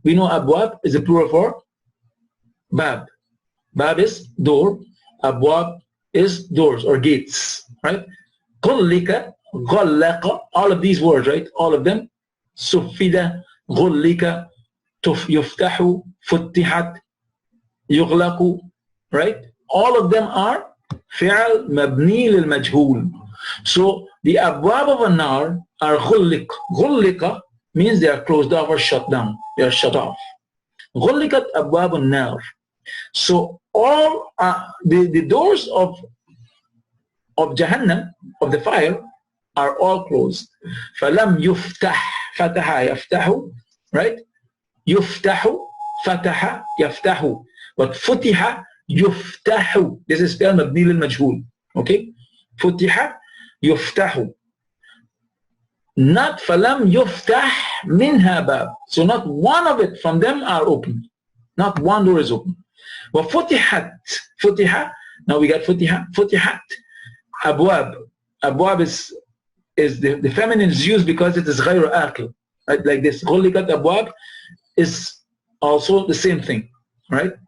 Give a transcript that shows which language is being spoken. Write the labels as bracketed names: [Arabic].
[English] We know abwab is a plural for bab. Bab is door. Abwab is doors or gates, right? [Arabic] غُلِّقَ, غَلَّقَ, [English] all of these words, right? All of them. [Arabic] Sufida, غُلِّقَ, يُفْتَحُ, فُتِّحَتْ, يُغْلَقُ, right? [English] All of them are [Arabic] فعل مبني للمجهول. [English] So the abwab of an-nar are غُلِّقَ. غُلِّقَ means they are closed off or shut down. They are shut off. [Arabic] غُلِّقَتْ أبواب النار. [English] So all the doors of Jahannam, of the fire, are all closed. [Arabic] فَلَمْ يُفْتَحْ فَتَحَ يَفْتَحُ, right? يُفْتَحُ فَتَحَ يَفْتَحُ. But فُتِحَ يُفْتَحُ. [English] This is spelled [Arabic] مبني للمجهول. Okay? فُتِحَ يُفْتَحُ. Not فَلَمْ يُفْتَحْ مِنْهَا بَابٍ. [English] So not one of it from them are open. Not one door is open. [Arabic] وَفُتِحَتْ. فُتِحَ. [English] Now we got فُتِحَ. [Arabic] فُتِحَتْ. Abwab. [English] Abwab is the feminine is used because it is [Arabic] غير آكل. [English] Right? Like this. غُلِّقَتْ abwab is also the same thing. Right?